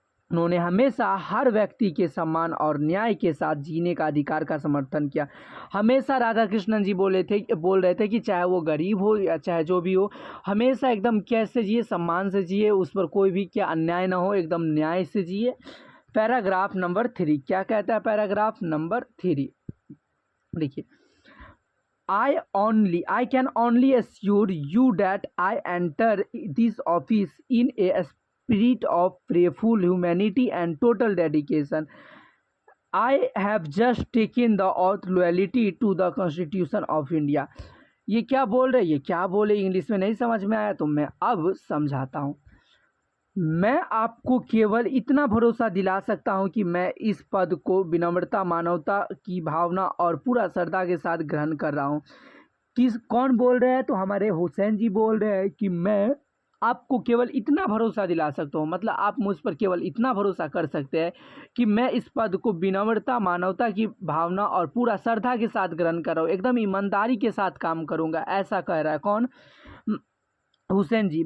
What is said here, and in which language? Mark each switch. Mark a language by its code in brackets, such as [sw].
[hi] उन्होंने हमेशा हर व्यक्ति के सम्मान और न्याय के साथ जीने का अधिकार का समर्थन किया। हमेशा राधा कृष्णन जी बोल रहे थे कि चाहे वो गरीब हो या चाहे जो भी हो, हमेशा एकदम कैसे जिए, सम्मान से जिए, उस पर कोई भी क्या अन्याय ना हो, एकदम न्याय से जिए। पैराग्राफ नंबर 3 क्या कहता है? पैराग्राफ नंबर 3 देखिए, [en] I can only assure you that I enter this office in a spirit of prayerful humanity and total dedication. I have just taken the oath loyalty to the Constitution of India. [hi] ये क्या बोल रहे? ये क्या बोले? English में नहीं समझ में आया तो मैं अब समझाता हूँ। मैं आपको केवल इतना भरोसा दिला सकता हूं कि मैं इस पद को विनम्रता, मानवता की भावना और पूरा श्रद्धा के साथ ग्रहण कर रहा हूं। कौन बोल रहे हैं? तो हमारे हुसैन जी बोल रहे हैं कि मैं आपको केवल इतना भरोसा दिला सकता हूं, मतलब आप मुझ पर केवल इतना भरोसा कर सकते हैं कि मैं इस पद को विनम्रता, मानवता की भावना और पूरा श्रद्धा के साथ ग्रहण कर रहा हूँ, एकदम ईमानदारी के साथ काम करूँगा, ऐसा कह रहा है। कौन? हुसैन जी।